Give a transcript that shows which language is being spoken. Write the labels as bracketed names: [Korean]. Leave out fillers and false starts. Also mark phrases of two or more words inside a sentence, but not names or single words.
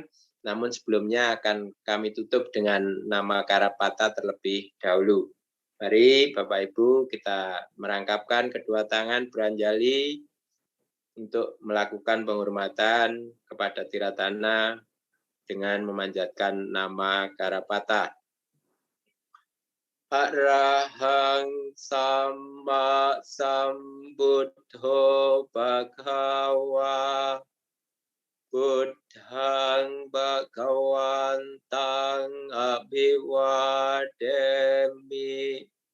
[Indonesian] Namun sebelumnya akan kami tutup dengan nama Karapata terlebih dahulu. Mari Bapak Ibu kita merangkapkan kedua tangan beranjali untuk melakukan penghormatan kepada Tiratana dengan memanjatkan nama Karapata. [Pali] Arahang Sama Sambuddho Bhagava Buddhang Bhagawantang Abhiwademi